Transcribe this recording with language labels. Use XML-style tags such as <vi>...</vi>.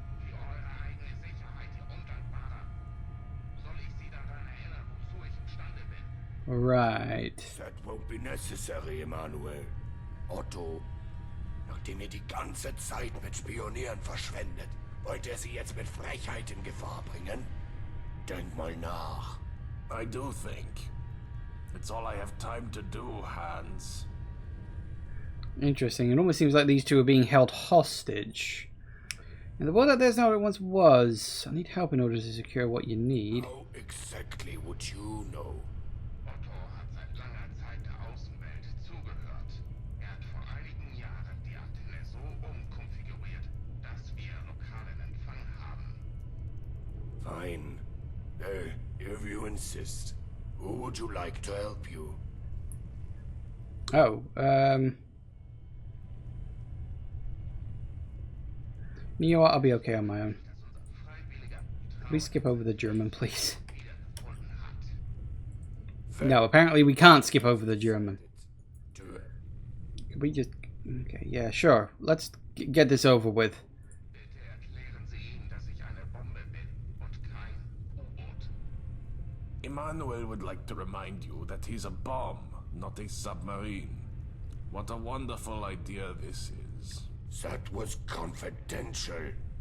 <de>Für eure eigene Sicherheit, ihr Undankbarer. Soll ich Sie daran erinnern, wozu ich imstande bin?</de> <en>Right. That won't be necessary, Emmanuel.</en> <de>Otto, nachdem ihr die ganze Zeit mit Spionieren verschwendet, wollt ihr sie jetzt mit Frechheit in Gefahr bringen? Denk mal nach.</de> <en>I do think. It's all I have time to do, Hans. Interesting. It almost seems like these two are being held hostage. In the world out there's not what it once was. I need help in order to secure what you need. How exactly would you know?</en> <de>Otto hat seit langer Zeit der Außenwelt zugehört. Hat vor einigen Jahren die Antenne so umkonfiguriert, dass wir lokalen Empfang haben.</de> <en>Fine. If you insist. Who would you like to help you? Oh, you know what? I'll be okay on my own. Please skip over the German, please. No, apparently we can't skip over the German. Can we just... Okay, yeah, sure. Let's get this over with.</en> <de>Bitte erklären Sie ihm, dass ich eine Bombe bin und kein U-Boot.</de> <en>Emmanuel would like to remind you that he's a bomb, not a submarine. What a wonderful idea this is. That was confidential.</en>